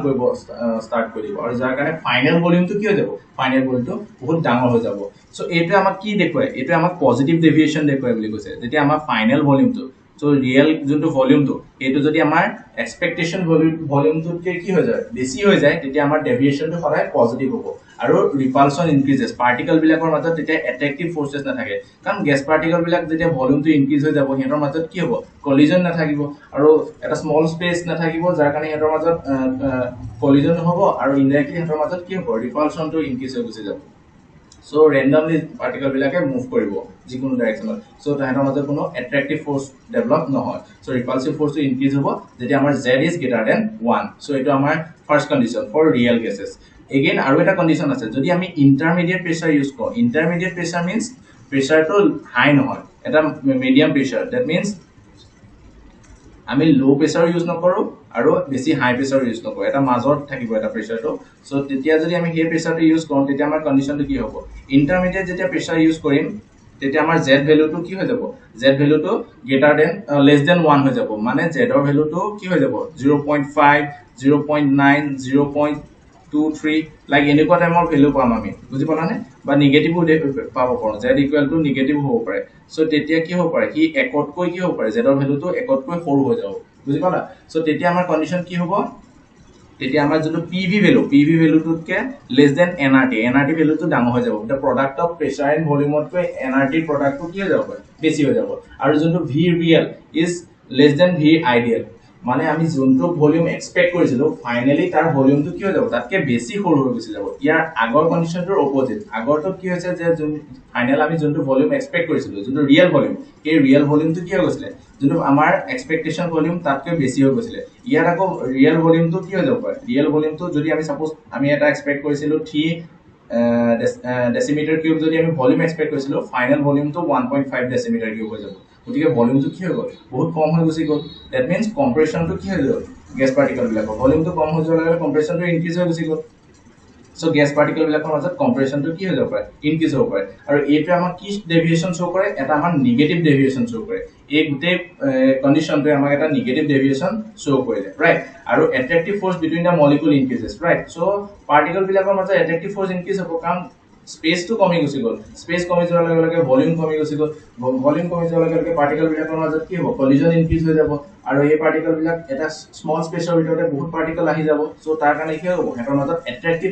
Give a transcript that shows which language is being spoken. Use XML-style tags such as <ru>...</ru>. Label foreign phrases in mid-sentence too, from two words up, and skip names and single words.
<as>কৰিব ষ্টাৰ্ট কৰিব আৰু যাৰ কাৰণে ফাইনাল ভলিউমটো কি হৈ যাব ফাইনাল ভলিউমটো বহুত ডাঙৰ হৈ যাব সো এইটো আমাক কি দেখুৱায় এইটো আমাক</as> <en>positive deviation</en> <as>দেখুৱায় বুলি কৈছে যেতিয়া আমাৰ ফাইনাল ভলিউমটো সো ৰিয়েল যোনটো ভলিউমটো এইটো যদি আমাৰ এক্সপেক্টেশন ভলিউমটোতকে কি হৈ যায় বেছি হৈ যায় তেতিয়া আমাৰ ডেভিয়েশনটো সদায় পজিটিভ হ'ব আৰু</as> <en>repulsion increases particle</en> <as>বিলাকৰ মাজত তেতিয়া</as> <en>attractive forces</en> <as>নাথাকে কাৰণ</as> <en>gas particle</en> <as>বিলাক যেতিয়া ভলিউমটো ইনক্ৰিজ হৈ যাব হেতৰ মাজত কি হ'ব কলিজন নাথাকিব আৰু এটা</as> <en>small space</en> <as>নাথাকিব যাৰ কাৰণে হেতৰ মাজত কলিজন হ'ব আৰু ইনডাইৰেক্টলি হেতৰ মাজত কি হ'ব ৰিপালশনটো ইনক্ৰিজ হৈ গুচি যাব</as> <en>So randomly particle</en> <as>bilake move কৰিব যিকোনো</as> <en>direction so</en> <as>তাহাঁতৰ মাজৰ কোনো</as> <en>attractive force develop</en> <as>nohoy so</as> <en>repulsive force</en> <as>to increase হ'ব যেতিয়া আমাৰ</as> <en>z is greater than 1 so</en> <as>এইটো আমাৰ</as> <en>first condition for real gases again</en> <as>আৰু এটা condition আছে যদি আমি</as> <en>intermediate pressure use</en> <as>koro</as> <en>intermediate pressure means pressure</en> <as>to high নহয় এটা</as> <en>medium pressure that means</en> <as>আমি</as> <en>low pressure use</en> <as>নকৰো আৰু বেছি</as> <en>high pressure use</en> <as>নকৰো এটা মাজত থাকিব এটা প্ৰেছাৰটো সো তেতিয়া যদি আমি হে প্ৰেছাৰটো ইউজ কৰো তেতিয়া আমাৰ কন্ডিশনটো কি হ'ব ইন্টাৰমিডিয়েট যেতিয়া</as> <en>pressure use</en> <as>কৰিম তেতিয়া আমাৰ z ভ্যালুটো কি হৈ যাব z ভ্যালুটো</as> <en>greater than less than</en> <as>1 হৈ যাব মানে z ৰ ভ্যালুটো কি হৈ যাব 0.5 0.9 0.23 লাইক এনেকুৱা টাইমৰ ভ্যালু পাম আমি বুজি পালানে বা নেগেটিভ পাব পাৰো z = নেগেটিভ হ'ব পাৰে সো তেতিয়া কি হ'ব পাৰে কি একতকৈ কি হ'ব পাৰে z ৰ ভ্যালুটো একতকৈ সৰু হৈ যাব বুজি পালা সো তেতিয়া আমাৰ কন্ডিশন কি হ'ব তেতিয়া আমাৰ যোনটো pv ভ্যালুটোতকে</as> <en>less than</en> <as>nrt ভ্যালুটো ডাঙৰ হৈ যাব</as> <en>the product of pressure and volume</en> <as>তকৈ nrt প্ৰডাক্টটো কি হৈ যাব বেছি হৈ যাব আৰু যোনটো</as> <en>v real is less than v ideal</en> <as>মানে আমি যোনটো ভলিউম এক্সপেক্ট কৰিছিলো ফাইনালি তাৰ ভলিউমটো কি হৈ যাব তাতকে বেছি সৰু হৈ গুছি যাব ইয়াৰ আগৰ কন্ডিশনটোৰ অপোজিট আগৰটো কি হৈছে যে ফাইনাল আমি যোনটো ভলিউম এক্সপেক্ট কৰিছিলো যোনটো</as> <en>real volume</en> <as>এই ৰিয়েল ভলিউমটো কি হৈ গৈছিলে যোনটো আমাৰ</as> <en>expectation volume</en> <as>তাতকৈ বেছি হৈ গৈছিলে ইয়াৰ আকৌ ৰিয়েল ভলিউমটো কি হৈ যাব পাৰে ৰিয়েল ভলিউমটো যদি আমি সাপোজ আমি এটা এক্সপেক্ট কৰিছিলো 3</as> <en>decimeter cube</en> <as>যদি আমি ভলিউম এক্সপেক্ট কৰিছিলো ফাইনাল ভলিউমটো 1.5</as> <en>decimeter cube</en> <as>হৈ যাব গতিকে ভলিউমটো কি হৈ গ'ল বহুত কম হৈ গুছি গ'ল</as> <en>that means</en> <as>কম্প্ৰেছনটো কি হৈ গ'ল</as> <en>gas particle</en> <as>বিলাকৰ ভলিউমটো কম হৈ যোৱাৰ লগে কম্প্ৰেছনটো ইনক্ৰিজ হৈ গুছি গ'ল সো</as> <en>gas particle</en> <as>বিলাকৰ মাজত কম্প্ৰেছনটো কি হৈ যাব পাৰে ইনক্ৰিজ হ'ব পাৰে আৰু এইটো আমাক কি</as> <en>deviation show</en> <as>কৰে এটা আমাৰ</as> <en>negative deviation show</en> <as>কৰে এই গুটে কন্ডিশনটো আমাক এটা</as> <en>negative deviation show</en> <as>কৰিলে ৰাইট আৰু</as> <en>attractive force between the molecule increases right so particle</en> <as>বিলাকৰ মাজত</as> <en>attractive force increase</en> <as>হ'ব কাৰণ স্পেস তো কমি গুছি গ'ল স্পেস কমি যোৱাৰ লগে লগে ভলিউম কমি গুছি গ'ল ভলিউম কমি যোৱাৰ লগে লগে পাৰ্টিকল বিলাকৰ মাজত কি হ'ব কলিজন ইনক্ৰিজ হৈ যাব আৰু এই পাৰ্টিকল বিলাক এটা স্মল স্পেসৰ ভিতৰতে বহুত পাৰ্টিকল আহি যাব সো তাৰ কাৰণে কি হ'ব হেতৰ মাজত এট্ৰাক্টিভ</as>